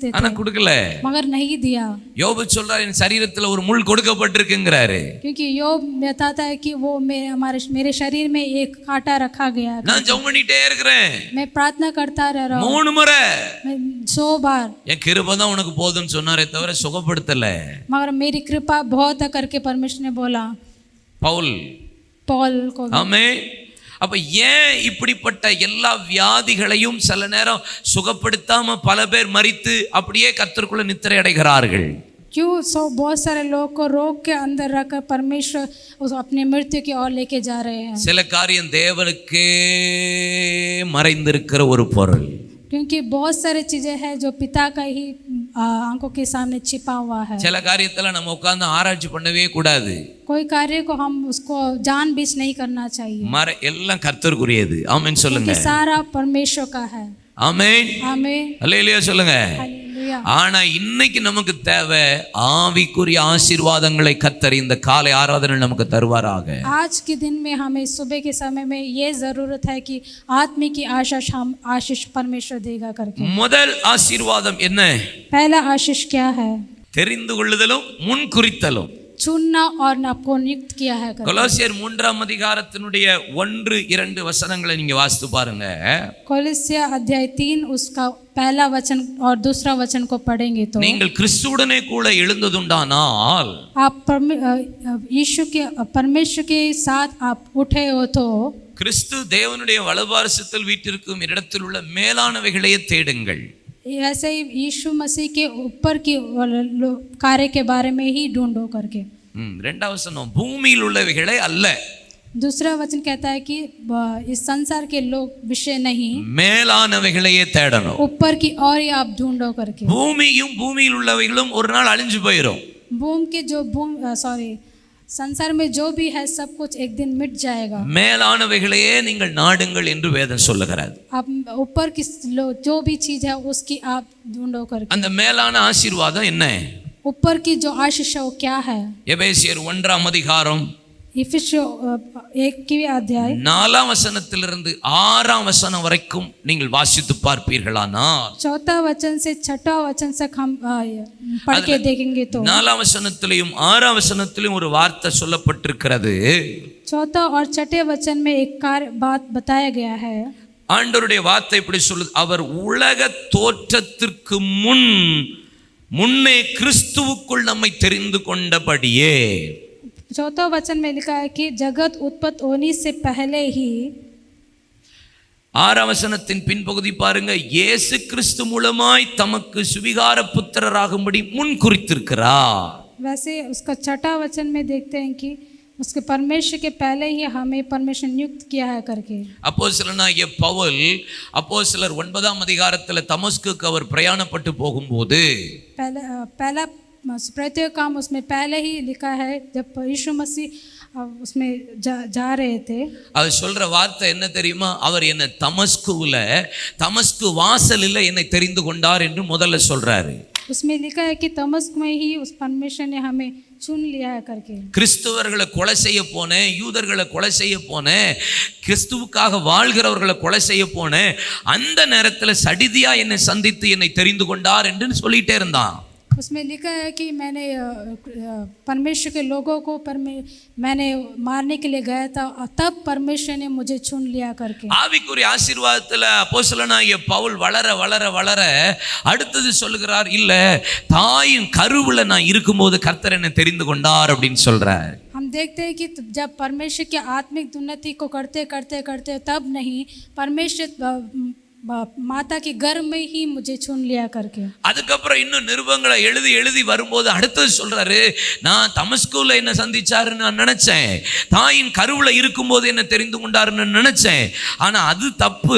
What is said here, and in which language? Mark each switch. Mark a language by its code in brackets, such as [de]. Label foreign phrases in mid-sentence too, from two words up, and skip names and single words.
[ta] ஆனா [hi] थे, [ta] கொடுக்கல. [hi] मगर नहीं दिया, [ta] யோபு சொல்றாரு என் சரீரத்துல ஒரு முள் கொடுக்கப்பட்டிருக்குங்கிறாரு. [hi] क्योंकि योग बताता है कि वो मेरे शरीर में एक कांटा रखा गया है। [ta] நான் ஜெபம் பண்ணிட்டே இருக்கிறேன், [hi] मैं प्रार्थना करता रह रहा हूँ [ta] 3 முறை. [hi] 100 बार, [ta] என் கிருபை தான் உனக்கு போதும்னு சொன்னாரே தவிர சுகப்படுத்தல. [hi] मगर मेरी कृपा बहुत है करके परमेश्वर ने बोला [ta] பவுல். [hi] पॉल को। [ta] ஆமென். அப்ப ஏன் இப்படிப்பட்ட எல்லா வியாதிகளையும் சில நேரம் சுகப்படுத்தாம பல பேர் மரித்து அப்படியே கர்த்தருக்குள்ள நித்திரை அடைகிறார்கள்? [hi] क्यों बहुत सारे लोग को रोग के अंदर रखकर परमेश्वर उस अपनी मृत्यु की ओर लेके जा रहे हैं? [ta] சில காரியம் தேவனுக்கே மறைந்திருக்கிற ஒரு பொருள். [hi] क्योंकि बहुत सारी चीजें हैं जो पिता का ही आंखों के सामने छिपा हुआ है। [ta] சில காரியத்துல நம்ம உட்கார்ந்து ஆராய்ச்சி பண்ணவே கூடாது. [hi] कोई कार्य को हम उसको जानबूझ नहीं करना चाहिए, [ta] எல்லாம் கர்த்தருக்குரியது. ஆமென் சொல்லுங்க. [hi] क्योंकि सारा परमेश्वर का है। [ta] ஆமென். [hi] आमीन, [ta] அல்லேலூயா சொல்லுங்க. [hi] हालेलुया। [ta] ஆனா இன்னைக்கு நமக்கு தேவை ஆவிக்குரிய ஆசீர்வாதங்களை கர்த்தர் இந்த காலை ஆராதனை நமக்கு தருவாராக. [hi] आज के दिन में हमें सुबह के समय में ये जरूरत है कि आत्मिक की आशीष परमेश्वर देगा करके। [ta] முதல் ஆசீர்வாதம் என்ன? [hi] पहला आशीष क्या है? [ta] தெரிந்து கொள்ளுதலும் முன்குறித்தலும். [hi] चुनना और आपको नियुक्त किया है करके। [ta] கொலோசியர் 3ஆம் அதிகாரத்தினுடைய 1-2 வசனங்களை நீங்க வாசித்து பாருங்க. [hi] कोलोसिया अध्याय 3 उसका पहला वचन और दूसरा वचन को पढ़ेंगे तो [ta] நீங்கள் கிறிஸ்துவுடனே கூட எழுந்ததுண்டானால் [hi] आप यीशु के परमेश्वर के साथ आप उठे हो तो [ta] கிறிஸ்து தேவனுடைய வலதுபார்சத்தில் வீற்றிருக்கும் இடத்தில் உள்ள மேலானவைகளையே தேடுங்கள். [hi] ऐसे ही यीशु मसीह के ऊपर की कार्य के बारे में ही ढूंढो करके। [ta] 2ஆம் வசனம் பூமியில் உள்ளவைகளை அல்ல. [hi] दूसरा वचन कहता है कि इस संसार के लोग विषय नहीं, [ta] மேலானவைகளையே தேடணும். [hi] ऊपर की और ही आप ढूंढो करके। [ta] பூமியும் பூமியில் உள்ளவைகளும் ஒரு நாள் அழிஞ்சு போயிடும். [hi] भूमि के जो संसार में जो भी है सब कुछ एक दिन मिट जाएगा। [ta] மேலானவைகளையே நீங்கள் நாடுங்கள் என்று வேதம் சொல்லுகிறது. [hi] आप ऊपर की जो भी चीज है उसकी आप ढूंढो करके। [ta] அந்த மேலான ஆசீர்வாதம் என்ன? [hi] ऊपर की जो आशीष है वो क्या है? [ta] எபேசியர் 1ஆம் அதிகாரம் [hi] इफिसियों 1 अध्याय [ta] 4ஆம் வசனத்திலிருந்து 6ஆம் வசனம் வரைக்கும் நீங்கள் வாசித்து பார்ப்பீர்களானால் [hi] 4 वचन से 6 वचन तक हम पढ़ के देखेंगे तो [ta] 4ஆம் வசனத்திலும் 6ஆம் வசனத்திலும் ஒரு வார்த்தை சொல்லப்பட்டிருக்கிறது. [hi] 4 और 6 वचन में एक बात बताया गया है। [ta] ஆண்டவருடைய வார்த்தை இப்படி சொல்லுது, அவர் உலக தோற்றத்திற்கு முன்னே கிறிஸ்துவுக்குள் நம்மை தெரிந்து கொண்டபடியே. [hi] 4 वचन में लिखा है कि जगत उत्पत्ति होने से पहले ही। [ta] 6ஆம் வசனத்தின் பின்பகுதி பாருங்க, இயேசு கிறிஸ்து மூலமாய் தமக்கு சுவிகார புத்திரராகும்படி முன் குறித்திருக்கிறார். [hi] वैसे उसका 6 वचन में देखते हैं कि उसके परमेश्वर के पहले ही हमें परमेश्वर नियुक्त किया है करके। [ta] அப்போஸ்தலனாகிய பவுல் அப்போஸ்தலர் 9ஆம் அதிகாரத்தில் தமஸ்குக்கு அவர் பிரயாணப்பட்டு போகும்போது [hi] पहला प्रत्येक काम उसमें पहले ही लिखा है जब यीशु मसीह उसमें जा रहे थे। [ta] அது சொல்ற வார்த்தை என்ன தெரியுமா? அவர் என்ன தமஸ்கு வாசலில் என்னை தெரிந்து கொண்டார் என்று முதல்ல சொல்றாரு. [hi] उसमें लिखा है कि तमस्क में ही उस परमेश्वर ने हमें चुन लिया है करके। [ta] கிறிஸ்தவர்களை கொலை செய்ய போனேன், யூதர்களை கொலை செய்ய போனேன், கிறிஸ்துவுக்காக வாழ்கிறவர்களை கொலை செய்ய போனேன், அந்த நேரத்தில் சடிதியா என்னை சந்தித்து என்னை தெரிந்து கொண்டார் என்று சொல்லிட்டே இருந்தான். [hi] उसमें लिखा है कि मैंने परमेश्वर के लोगों को मैंने मारने के लिए गया था, तब परमेश्वर ने मुझे चुन लिया करके। [ta] ஆவிக்குரிய ஆசீர்வாதத்துல அப்போஸ்தலனாகிய பவுல் வளர வளர வளர அடுத்தது சொல்லுகிறார், இல்ல தாயின் கருவுல நான் இருக்கும்போது கர்த்தர் என்னை தெரிந்து கொண்டார் அப்படின்னு சொல்றார். [hi] हम देखते हैं कि जब परमेश्वर की आत्मिक उन्नति को करते करते करते तब नहीं, परमेश्वर माता के गर्भ में ही मुझे चुन लिया करके। [ta] அதுக்கப்புறம் இன்னும் நிருபங்களை எழுதி வரும்போது அடுத்தது சொல்றாரு, நான் தமஸ்குல என்ன சந்திச்சாருன்னு நான் நினைச்சேன், தாயின் கருவுல இருக்கும்போது என்ன தெரிந்து கொண்டாருன்னு நினைச்சேன், ஆனா அது தப்பு.